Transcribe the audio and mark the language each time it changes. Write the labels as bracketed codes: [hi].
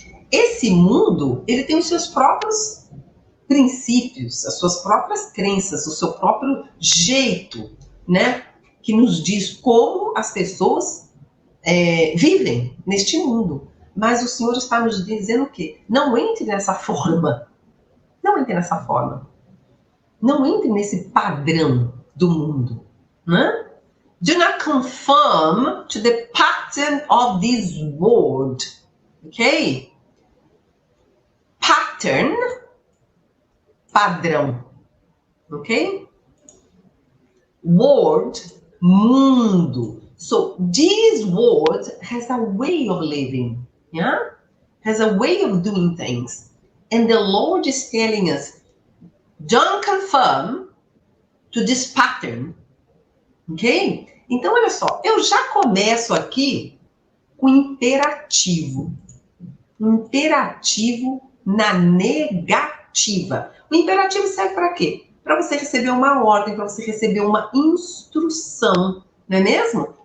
[pt] Esse mundo, ele tem os seus próprios princípios, as suas próprias crenças, o seu próprio jeito, né? Que nos diz como as pessoas vivem neste mundo. Mas o Senhor está nos dizendo o quê? Não entre nessa forma. Não entre nessa forma. Não entre nesse padrão do mundo. Né? [en] Do not conform to the pattern of this world. Ok? Pattern, padrão. Ok? World, mundo. So this world has a way of living. Yeah? Has a way of doing things. And the Lord is telling us, don't conform to this pattern. Ok? [pt] Então, olha só, eu já começo aqui com imperativo. Imperativo na negativa. O imperativo serve para quê? Para você receber uma ordem, para você receber uma instrução, não é mesmo?